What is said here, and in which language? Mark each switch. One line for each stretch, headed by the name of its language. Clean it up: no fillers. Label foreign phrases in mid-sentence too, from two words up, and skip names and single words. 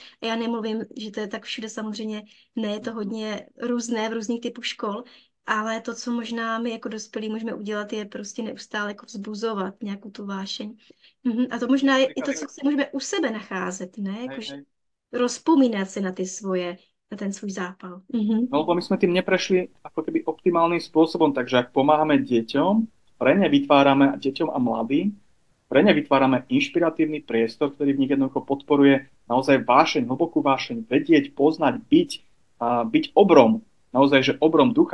Czech: A já nemluvím, že to je tak všude samozřejmě, ne, je to hodně různé v různých typů škol, ale to, co možná my jako dospělí můžeme udělat, je prostě neustále jako vzbuzovat nějakou tu vášeň. A to možná je i to, co si můžeme u sebe nacházet, ne?
Slovak: Hej,
Czech: Jakože
Slovak: hej.
Czech: rozpomínat si na ty svoje, na ten svůj zápal.
Slovak: No lebo my sme tým neprešli ako keby optimálnym spôsobom, takže ak pomáhame deťom, pre ne vytvárame deťom a mladým, pre ne vytvárame inšpiratívny priestor, ktorý v nich jednoducho podporuje naozaj vášeň, hlbokú vášeň, vedieť, poznať, byť obrom, naozaj, že obrom ducha.